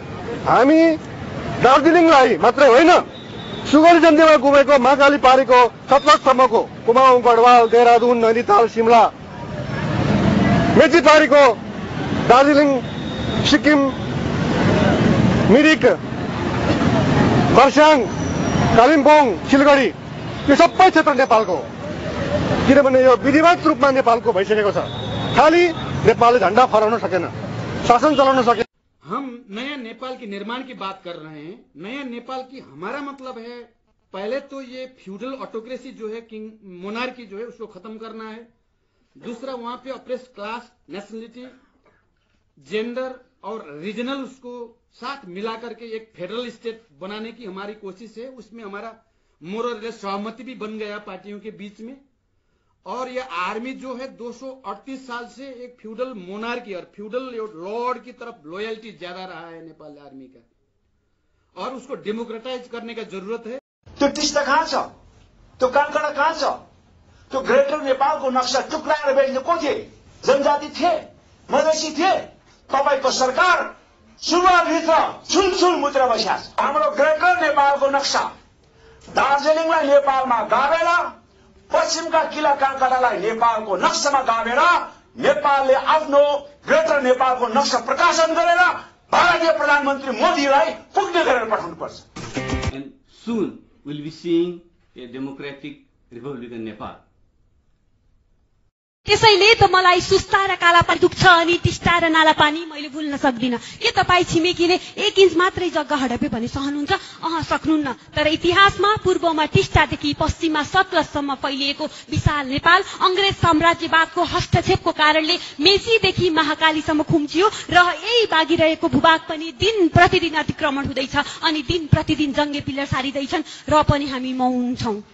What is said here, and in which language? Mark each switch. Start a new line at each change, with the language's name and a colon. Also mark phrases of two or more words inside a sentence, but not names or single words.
Nepali: हामी दार्जिलिङलाई मात्रै होइन, सुगौली सन्धिमा गुमेको महाकाली पारीको सतलजसम्मको कुमाऊं, गढवाल, देहरादून, नैनीताल, शिमला, मेची पारीको दार्जिलिङ, सिक्किम, मिरिक, खरसाङ, कालिम्पोङ, सिलगढी यो सबै क्षेत्र नेपालको हो, किनभने यो विधिवत रूपमा नेपालको भइसकेको छ। खालि नेपालले झण्डा फहराउन सकेन, शासन चलाउन सकेन।
Hindi: हम नया नेपाल के निर्माण की बात कर रहे हैं। नया नेपाल की हमारा मतलब है, पहले तो ये
English: feudal autocracy
Hindi: जो है,
English: king monarchy
Hindi: जो है, उसको खत्म करना है। दूसरा, वहां पे
English: oppressed class, nationality, gender
Hindi: और रीजनल उसको साथ मिला करके एक
English: federal state
Hindi: बनाने की हमारी कोशिश है। उसमें हमारा मोरल सहमति भी बन गया पार्टियों के बीच में। और ये आर्मी जो है 238 साल से एक
English: feudal monarchy
Hindi: और
English: feudal lord
Hindi: की तरफ लॉयल्टी ज्यादा रहा है नेपाल आर्मी का, और उसको डेमोक्रेटाइज करने का जरूरत है।
Nepali: त्यो टिस्टा कहाँ छ, त्यो काँगडा कहाँ छ, त्यो ग्रेटर नेपालको नक्सा टुक्राएर बेच्ने को थिए? जनजाति थिए, मधेसी थिए। तपाईको सरकार सुरुवातभित्र छुलछुल मुद्रा बस्या छ। हाम्रो ग्रेटर नेपालको नक्सा दार्जिलिङलाई नेपालमा गाभेर, पश्चिमका किला काँगडालाई नेपालको नक्सामा गाभेर नेपालले आफ्नो ग्रेटर नेपालको नक्सा प्रकाशन गरेर भारतीय प्रधानमन्त्री मोदीलाई पुग्ने गरेर पठाउनुपर्छ।
English: And soon we'll be seeing a democratic Republican Nepal.
Nepali: त्यसैले त मलाई सुस्ता र काला पानी दुख्छ अनि टिस्टा र नाला पानी मैले भुल्न सक्दिन। के तपाईँ छिमेकीले 1 इन्च मात्रै जग्गा हडपे भने सक्नुहुन्छ? सक्नुहुन्न। तर इतिहासमा पूर्वमा टिस्टादेखि पश्चिममा सतलजसम्म फैलिएको विशाल नेपाल अंग्रेज साम्राज्यवादको हस्तक्षेपको कारणले मेचीदेखि महाकालीसम्म खुम्चियो र यही बाँकी रहेको भूभाग पनि दिन प्रतिदिन अतिक्रमण हुँदैछ अनि दिन प्रतिदिन जङ्गे पिल्लर सारिँदैछन् र पनि हामी मौन छौं।